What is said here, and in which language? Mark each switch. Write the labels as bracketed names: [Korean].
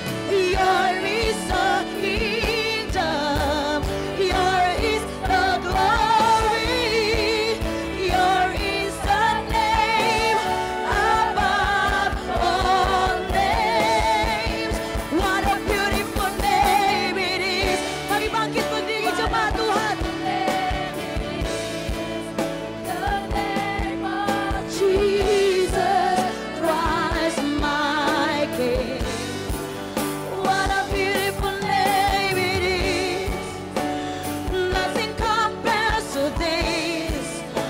[English] Yours is the kingdom, yours is the glory, yours is the name above all names. What a beautiful name it is. [Indonesian] Mari bangkit berdiri jemaat Tuhan. [English] The name of Jesus Christ my King. What a beautiful name it is. Nothing compares to this.